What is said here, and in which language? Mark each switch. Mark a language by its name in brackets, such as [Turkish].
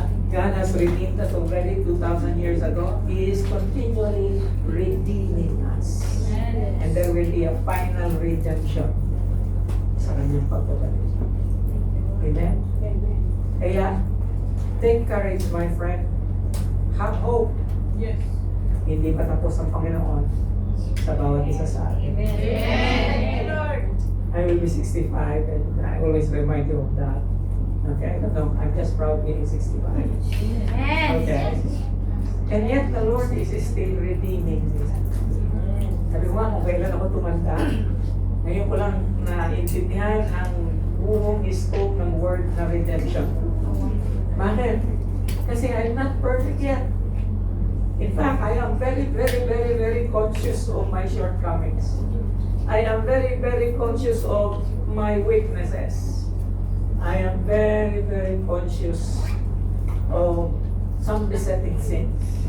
[English] God has redeemed us already 2,000 years ago. He is continually redeeming us. And there will be a final redemption [Filipino] sa kanyang pagbabalik. [English] Amen? Kaya, take courage, my friend. Have hope. Yes. [Filipino] Hindi pa tapos ang Panginoon sa bawat isa sa atin. [English] Amen. Lord. I will be 65 and I always remind you of that. Okay, I don't know. I'm just proud being 65. Okay. And yet the Lord is still redeeming me. [Filipino] Sabi ko nga, kung kailan ako tumanda, ngayon ko lang naintindihan ang buong scope ng word na redemption. Bakit? Kasi [English] I'm not perfect yet. In fact, I am very, very, very, very conscious of my shortcomings. I am very, very conscious of my weaknesses. I am very, very conscious of some besetting sins.